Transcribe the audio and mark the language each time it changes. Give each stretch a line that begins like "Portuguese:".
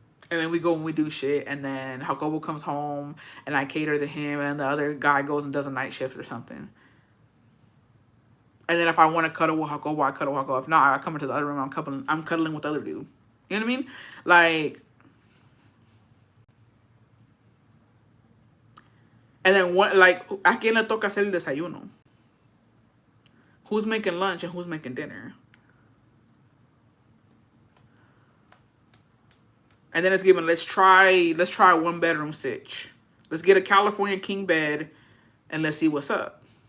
English: And then we go and we do shit, and then Jacobo comes home, and I cater to him, and the other guy goes and does a night shift or something. And then if I want to cuddle with Jacobo, I cuddle with Jacobo. If not, I come into the other room, I'm cuddling with the other dude. You know what I mean? Like, and then what, like,
Spanish: ¿a quién le toca hacer el desayuno?
English: Who's making lunch and who's making dinner? And then it's given, let's try a 1 bedroom sitch. Let's get a California king bed and let's see what's up.